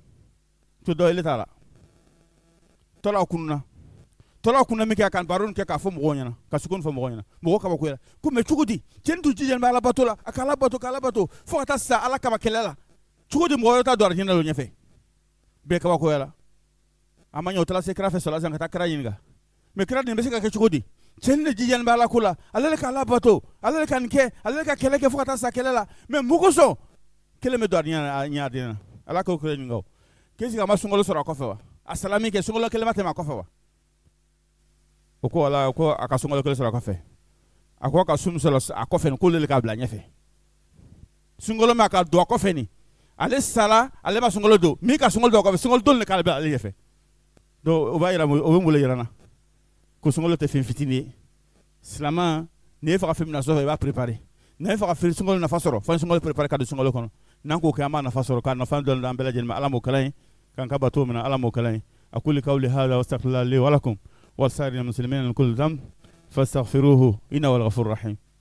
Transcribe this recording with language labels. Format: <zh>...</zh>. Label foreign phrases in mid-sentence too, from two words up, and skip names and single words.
<bm>To dɔ ele t'a la. Tɔ la kununa. Tɔla kunna min kɛ ka baro kɛ k'a fɔ mɔgɔw ɲɛna, ka sukun fɔ mɔgɔw ɲɛna. Mɔgɔ kaba ko yɛrɛ. Ko mais cogo di? Cɛni tun jijalen bɛ Alabato la, a ka Alabato fo ka taa sa Ala kama kɛlɛ la. Cogo di mɔgɔ wɛrɛ ta don arijinɛ la o ɲɛfɛ? Bɛɛ kaba ko yɛrɛ. A ma ɲɛ o taara se kira fɛ</bm> <ar>صلى الله عليه وسلم</ar> <bm>ka taa kira ɲininka. Mais kira nin bɛ se ka kɛ cogo di? Cɛni de jijalen bɛ Ala ko la, ale ka Alabato, ale ka nin kɛ, ale ka kɛlɛ kɛ fo ka taa sa kɛlɛ la. Mais mun kosɔn kelen bɛ don arijinɛ na? Ala k'o kira ɲininka o.</bm> <fr>Qu'est-ce que</fr> <bm>a ma sunkalo sɔrɔ a kɔfɛ wa? A sala min kɛ sunkalo kelen ma tɛmɛ a kɔfɛ wa? O ko wala ko a ka sunkalo kelen sɔrɔ a kɔfɛ. A ko a ka sun sɔrɔ a kɔfɛ nin k'olu le k'a bila ɲɛfɛ. Sunkalo ma ka don a kɔfɛ nin, ale sala, ale ma sunkalo don, min ka sunkalo don a kɔfɛ, sunkalo don le k'ale bila ale ɲɛfɛ. Donc o b'a yira, o bɛ mun le yira n na? Ko sunkalo tɛ fɛn fitinin ye. Silamɛ, n'i ye fɛ ka fɛn min na sɔrɔ i b'a préparer. N'a ye fɛ ka fɛn sunkalo nafa sɔrɔ, fo sunkalo préparer ka don sunkalo kɔnɔ. N'an k'o kɛ an b'a nafa sɔrɔ, k'a nafa dɔn an bɛɛ lajɛlen ma. Ala m'o kalan ye, k'an ka bato minɛ, Ala m'o kalan ye.</bm> <ar>أقول قولي هذا واستغفر الله لي ولكم ولسائر المسلمين من كل ذنب فاستغفروه إنه هو الغفور الرحيم.</ar>